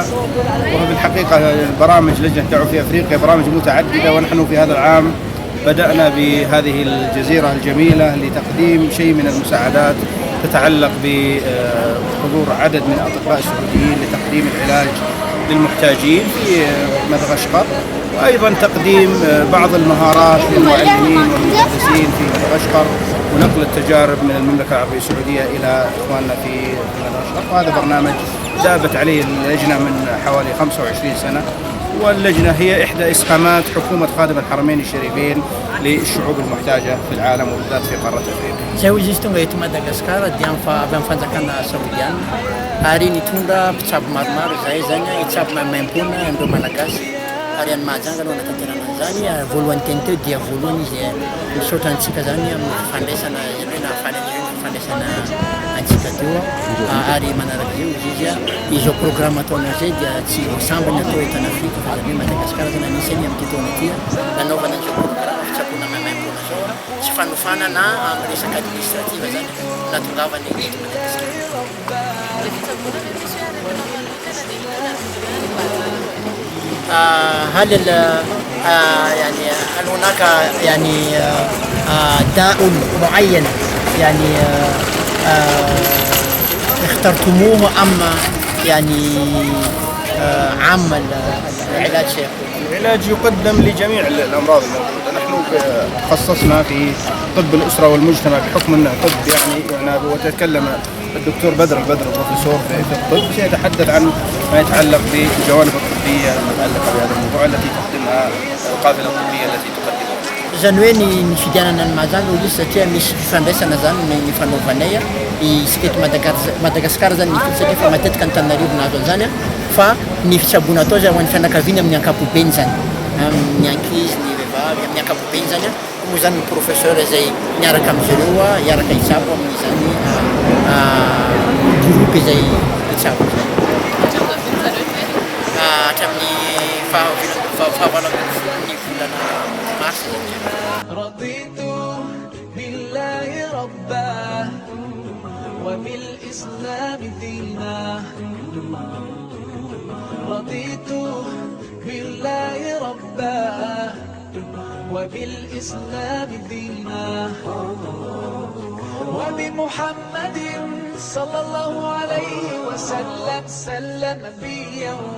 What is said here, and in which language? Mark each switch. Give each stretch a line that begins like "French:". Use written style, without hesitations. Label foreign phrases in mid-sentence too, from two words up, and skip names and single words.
Arabic: وبالحقيقة برامج لجنة الدعوة في أفريقيا برامج متعددة، ونحن في هذا العام بدأنا بهذه الجزيرة الجميلة لتقديم شيء من المساعدات تتعلق بحضور عدد من الأطباء السعوديين لتقديم العلاج للمحتاجين في مدغشقر، وأيضا تقديم بعض المهارات للمعلمين والمدرسين في مدغشقر، ونقل التجارب من المملكة العربية السعودية إلى إخواننا في مدغشقر. وهذا برنامج دابت عليه اللجنة من حوالي 25 سنة، واللجنة هي إحدى إسهامات حكومة خادم الحرمين الشريفين للشعوب المحتاجة في العالم وبالذات في قارة أفريقيا.
Malagasy: Saya ujiz tonga eto Madagasikara dia avy amin'ny fanjakana saodiana ary nitondra mpitsabo maromaro zay zany hitsabo maimaimpona andreo malagasy ary any mahajanga no anatanterana an'izany. Voalohany teny teo dia voalohany izy misaotra antsika zany amin'ny fandraisana na fandraisana antsika teo ary manaraka eo izy programme ataonao zay dia tsy voasambany atao eto an'Afrika fa zany hoe Madagasikara zany anisany amin'ny taona ity nanaovana an'izao programme fitsaboana maimaimpona zao tsy fanofana na amin'ny resaka administrativa zany natongavany eto Madagasikara.
Arabic: هل يعني هل هناك يعني داء معين يعني اخترتموه أم يعني عام العلاج سيكون؟ العلاج يقدم لجميع الأمراض الموجودة. نحن خصصنا في طب الأسرة والمجتمع بحكم أنه طب يعني وتتكلم الدكتور بدر البروفيسور في الطب سيتحدث عن ما يتعلق بالجوانب الطبية المتعلقة بهذا الموضوع التي تقدمها القافلة الطبية التي تقدمها.
Malagasy: Zany hoe ny fidianana ny mahajanga izy satria misy fifandraisana zany ny fanaovanay isika eto Madagasikara zany ny fitsy satria fa matetika ny Antananarivo nahazo an'izany fa ny fitsaboana atao zany ho an'ny fianakaviana amin'ny ankapobeny zany amin'ny ankizy ny vehivavy amin'ny ankapobeny zany moa zany ny professeur zay miaraka am'zareo hiaraka hitsabo amin'izany groupe izay hitsabo hatramin'ny fahavalambin'ny volana mars.
Arabic: رضيت بالله ربا وبالإسلام دينا رضيت بالله ربا وبالإسلام دينا وبمحمد صلى الله عليه وسلم نبيا.